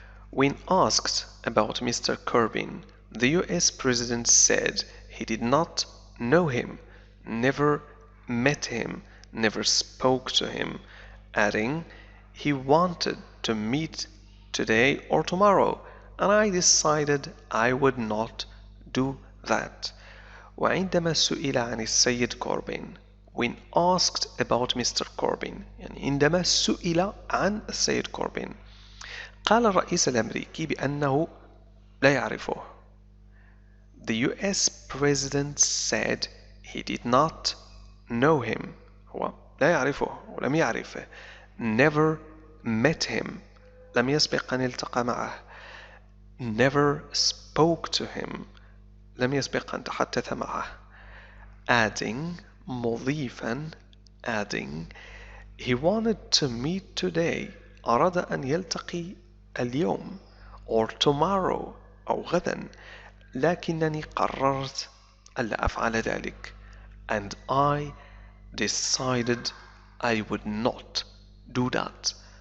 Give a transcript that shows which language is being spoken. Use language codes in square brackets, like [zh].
[en] When asked about Mr. Corbyn, the US President said he did not know him, never met him, never spoke to him, adding, he wanted to meet today or tomorrow, and I decided I would not do that. [ar] وعندما سئل عن السيد كوربين, [en] when asked about Mr. [ar] Corbyn, يعني عندما سئل عن السيد كوربين, قال الرئيس الأمريكي بأنه لا يعرفه. [en] The US President said he did not know him. [ar] هو لا يعرفه ولم يعرفه. [en] Never met him. [ar] لم يسبق أن التقى معه. [en] Never spoke to him. [ar] لم يسبق أن تحدث معه. [en] Adding, مضيفا, adding, he wanted to meet today. [ar] أراد أن يلتقي اليوم [en] or tomorrow [ar] أو غدا. لكنني قررت ألا أفعل ذلك. [en] And I decided I would not do that.